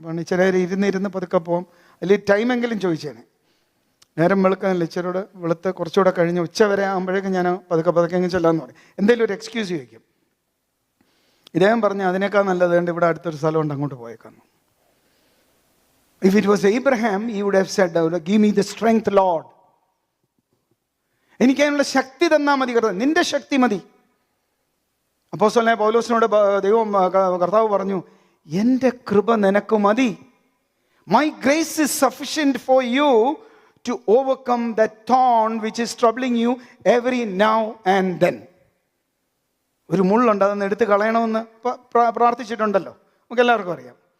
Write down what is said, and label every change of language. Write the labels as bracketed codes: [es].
[ml] ഇച്ചിരി നേരം ഇരുന്ന് പതുക്കെ പോകും. അല്ലെങ്കിൽ ടൈമെങ്കിലും ചോദിച്ചേനെ. നേരം വെളുക്കാനല്ല, ഇച്ചിരിയോടെ വെളുത്ത് കുറച്ചുകൂടെ കഴിഞ്ഞ് ഉച്ച വരെ ആകുമ്പോഴേക്കും ഞാൻ പതുക്കെ അങ്ങ് ചെല്ലാമെന്ന് പറയും. എന്തെങ്കിലും ഒരു എക്സ്ക്യൂസ് ചോദിക്കും. ഇദ്ദേഹം പറഞ്ഞു അതിനേക്കാൾ നല്ലത് കൊണ്ട് ഇവിടെ അടുത്തൊരു സ്ഥലമുണ്ട്, അങ്ങോട്ട് പോയേക്കാന്നു. [en] If it was Abraham, he would have said, give me the strength, Lord. [ml] എനിക്കതിനുള്ള ശക്തി തന്നാൽ മതി കർത്താവ്, നിന്റെ ശക്തി മതി. അപ്പോസ്തലനായ പൗലോസിനോട് കർത്താവ് പറഞ്ഞു, എൻ്റെ കൃപ നിനക്ക് മതി. [en] My grace is sufficient for you to overcome that thorn which is troubling you every now and then. [ml] ഒരു മുള്ളുണ്ട്, അതൊന്ന് എടുത്ത് കളയണമെന്ന് പ്രാർത്ഥിച്ചിട്ടുണ്ടല്ലോ, നമുക്ക് എല്ലാവർക്കും അറിയാം.